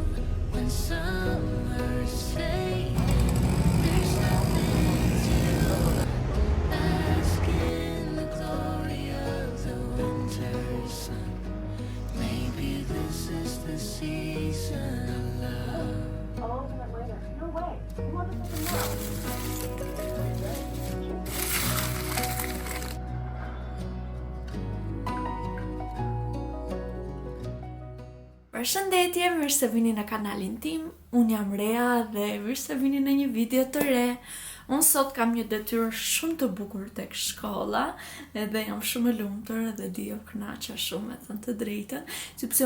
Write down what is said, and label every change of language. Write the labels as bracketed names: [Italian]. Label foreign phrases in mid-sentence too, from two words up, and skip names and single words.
[English] When summer's fading, there's nothing to bask in the glory of the winter sun. Maybe this is the season of love. I'll open it later. No way. You want to take a nap? [Albanian] Përshëndetje, mirë se vini në kanalin tim. Unë jam Rea dhe mirë se vini në një video të re. Unë sot kam një detyrë shumë të bukur tek shkolla, edhe jam shumë e lumtur dhe di o kënaqa shumë, me thënë të drejtën, sepse